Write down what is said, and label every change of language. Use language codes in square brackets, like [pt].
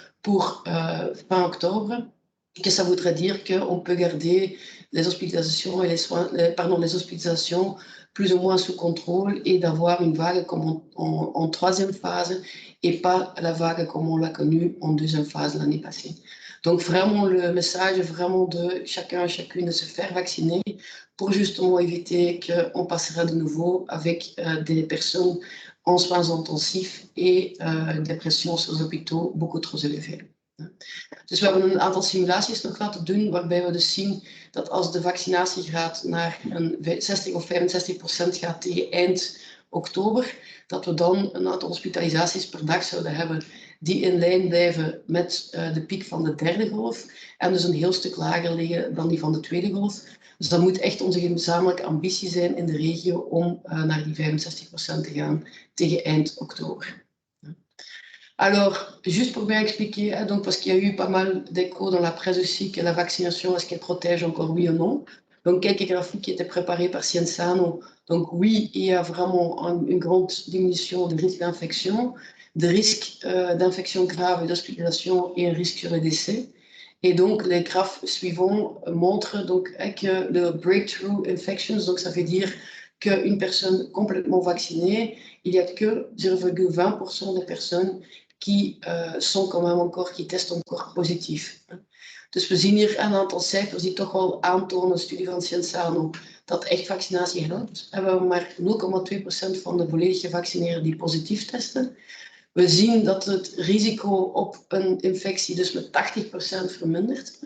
[fr] pour fin octobre, que ça voudrait dire qu'on peut garder les hospitalisations et les soins, les hospitalisations plus ou moins sous contrôle et d'avoir une vague comme en troisième phase et pas la vague comme on l'a connue en deuxième phase l'année passée. Donc vraiment le message est vraiment de chacun et chacune de se faire vacciner pour justement éviter qu'on passera de nouveau avec des personnes en soins intensifs et des pressions sur les hôpitaux beaucoup trop élevées. [nl] Dus we hebben een aantal simulaties nog laten doen, waarbij we dus zien dat als de vaccinatiegraad naar een 60 of 65% gaat tegen eind oktober, dat we dan een aantal hospitalisaties per dag zouden hebben die in lijn blijven met de piek van de derde golf en dus een heel stuk lager liggen dan die van de tweede golf. Dus dat moet echt onze gezamenlijke ambitie zijn in de regio om naar die 65% te gaan tegen eind oktober. [fr] Alors, juste pour bien expliquer, donc parce qu'il y a eu pas mal d'échos dans la presse aussi que la vaccination, est-ce qu'elle protège encore oui ou non? Donc, quelques graphiques qui étaient préparés par Cienzano. Donc, oui, il y a vraiment une grande diminution des risques d'infection, des risques d'infection grave et d'hospitalisation et un risque sur le décès. Et donc, les graphes suivants montrent donc que le breakthrough infections, donc ça veut dire qu'une personne complètement vaccinée, il n'y a que 0,20% des personnes qui sont quand même encore, qui [nl] testen [fr] encore [nl] positief. Dus we zien hier een aantal cijfers die toch wel aantonen, een studie van Cienzano, dat echt vaccinatie helpt. We hebben maar 0,2% van de volledig gevaccineerden die positief testen. We zien dat het risico op een infectie dus met 80% vermindert.